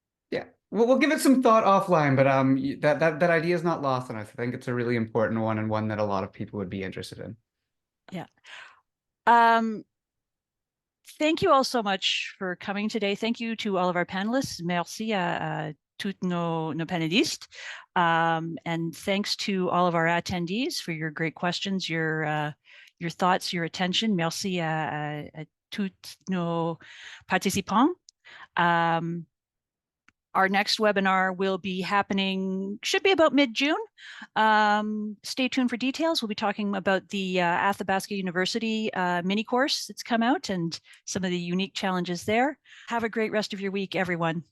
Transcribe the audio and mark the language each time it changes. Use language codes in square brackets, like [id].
[en] Yeah, we'll give it some thought offline, but that idea is not lost on us. I think it's a really important one, and one that a lot of people would be interested in. Yeah. Thank you all so much for coming today. Thank you to all of our panelists. [fr] Merci à tous nos panélistes. [en] And thanks to all of our attendees for your great questions, your thoughts, your attention. [fr] Merci à tous nos participants. [en] Our next webinar will be happening, should be about mid-June. Stay tuned for details. We'll be talking about the Athabasca University mini course that's come out and some of the unique challenges there. Have a great rest of your week, everyone.